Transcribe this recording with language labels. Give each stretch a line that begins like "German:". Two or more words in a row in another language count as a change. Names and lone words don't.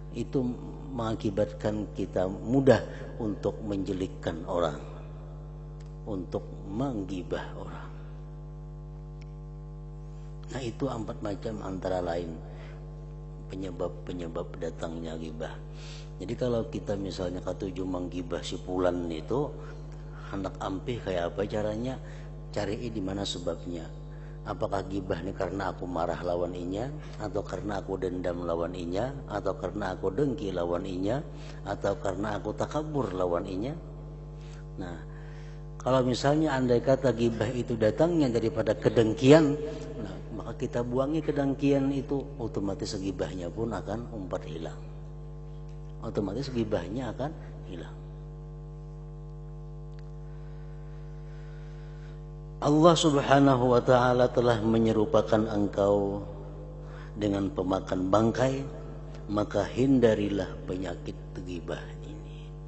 Indonesian: itu mengakibatkan kita mudah untuk menjelekkan orang, untuk menggibah orang. Nah, itu 4 macam antara lain penyebab datangnya ghibah.
Banjar: Jadi kalau kita misalnya katuju menggibah si fulan itu, hendak ampih kayak apa caranya? Cari di mana sebabnya. Apakah ghibah ini karena aku marah lawan inya, atau karena aku dendam lawan inya, atau karena aku dengki lawan inya, atau karena aku takabur lawan inya. Nah, kalau misalnya andai kata ghibah itu datangnya daripada kedengkian, nah, maka kita buangi kedengkian itu, otomatis ghibahnya pun akan umpat hilang.
Indonesian: Otomatis ghibahnya akan hilang.
Arabic: الله سبحانه وتعالى
Indonesian: telah menyerupakan engkau dengan pemakan bangkai, maka hindarilah penyakit ghibah ini.